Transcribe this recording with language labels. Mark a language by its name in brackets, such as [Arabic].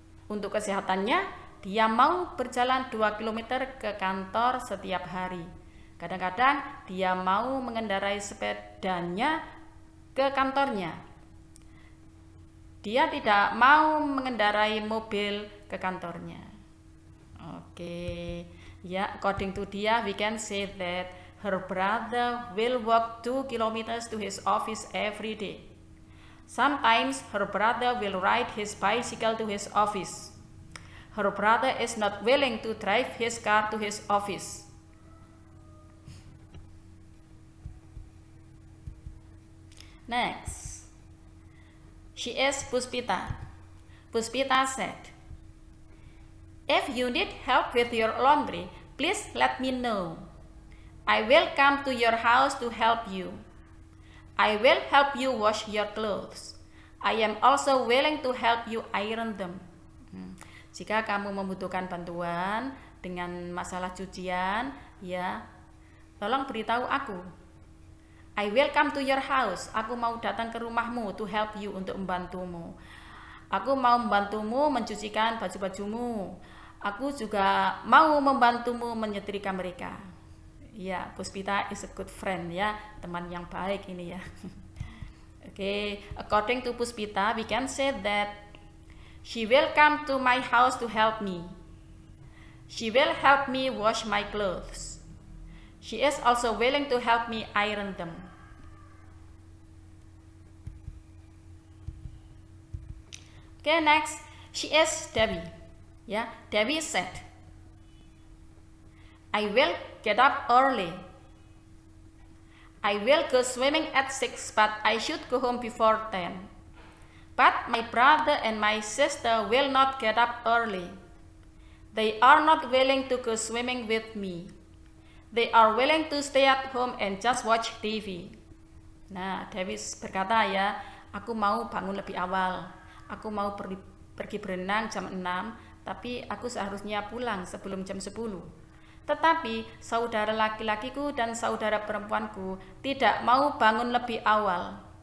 [Indonesian] Untuk kesehatannya, dia mau berjalan 2 km ke kantor setiap hari. Kadang-kadang dia mau mengendarai sepedanya ke kantornya. Dia tidak mau mengendarai mobil ke kantornya. Oke, ya, [English] according to Dia, we can say that her brother will walk 2 kilometers to his office every day. Sometimes her brother will ride his bicycle to his office. Her brother is not willing to drive his car to his office. Next, she is Puspita. Puspita said, if you need help with your laundry, please let me know. I will come to your house to help you. I will help you wash your clothes. I am also willing to help you iron them. [Indonesian] Jika kamu membutuhkan bantuan dengan masalah cucian, ya, tolong beritahu aku. [English] I will come to your house. [Indonesian] Aku mau datang ke rumahmu [English] to help you, [Indonesian] untuk membantumu. Aku mau membantumu mencucikan baju-bajumu. Aku juga mau membantumu menyetrika mereka. Ya, [English] Puspita is a good friend, [Indonesian] ya, teman yang baik ini, ya. [English] Okay, according to Puspita, we can say that she will come to my house to help me. She will help me wash my clothes. She is also willing to help me iron them. Okay, next, she is Debbie. Yeah, Debbie said, I will get up early. I will go swimming at 6, but I should go home before 10. But my brother and my sister will not get up early. They are not willing to go swimming with me. They are willing to stay at home and just watch TV. [Indonesian] Nah, Davis berkata, ya, aku mau bangun lebih awal. Aku mau pergi berenang jam 6, tapi aku seharusnya pulang sebelum jam 10. Tetapi saudara laki-lakiku dan saudara perempuanku tidak mau bangun lebih awal.